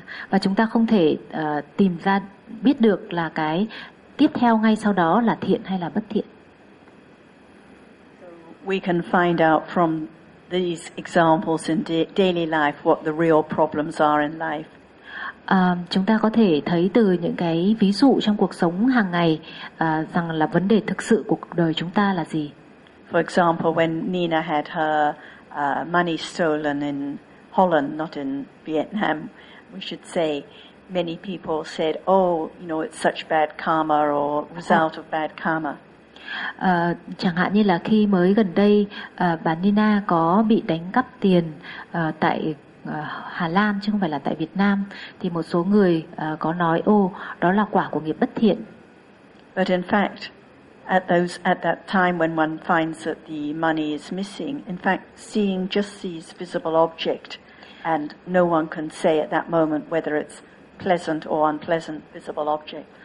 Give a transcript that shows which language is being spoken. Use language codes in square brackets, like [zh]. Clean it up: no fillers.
[vi] Và chúng ta không thể tìm ra biết được là cái tiếp theo ngay sau đó là thiện hay là bất thiện. [en] We can find out from these examples in daily life what the real problems are in life. [vi] Chúng ta có thể thấy từ những cái ví dụ trong cuộc sống hàng ngày rằng là vấn đề thực sự của cuộc đời chúng ta là gì. [en] For example, when Nina had her money stolen in Holland, not in Vietnam, we should say, many people said, oh, you know, it's such bad karma or result of bad karma. [vi] Chẳng hạn như là khi mới gần đây bà Nina có bị đánh cắp tiền tại Hà Lan chứ không phải là tại Việt Nam thì một số người có nói ô đó là quả của nghiệp bất thiện. [en] But in fact at that time when one finds that the money is missing, in fact seeing just these visible object and no one can say at that moment whether it's pleasant or unpleasant visible object.